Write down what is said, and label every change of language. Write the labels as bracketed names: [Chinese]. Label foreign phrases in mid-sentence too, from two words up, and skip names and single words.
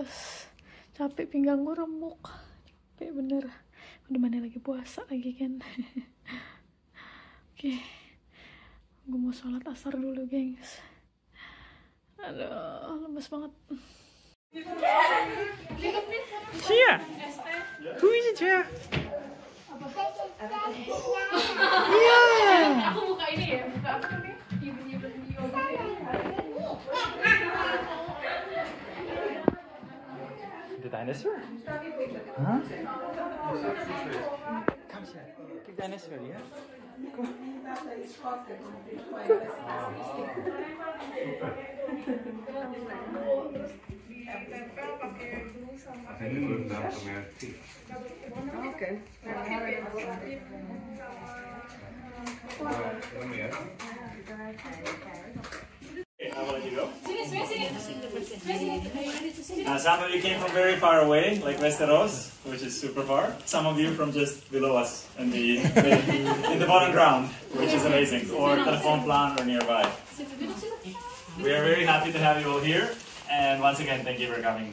[Indonesian] Capek, pinggang gue remuk. Capek bener. Udah mana lagi puasa lagi kan. Oke. Gue mau sholat asar dulu, gengs. Aduh, lemes banget. Sia, [Dutch] hoe is het weer? Ja. [Indonesian] Aku buka ini ya, buka apa nih? [Dutch] De dinosaur? Huh? Kom eens, kijk dinosaur, ja? Kom. [Indonesian] Ini rendang tomat. Oke. Ya. Sini, sini. [English] Some of you came from very far away, like Westeros, which is super far. Some of you from just below us in the bottom ground, which is amazing, or Telephone Plan or nearby. We are very happy to have you all here, and once again, thank you for coming.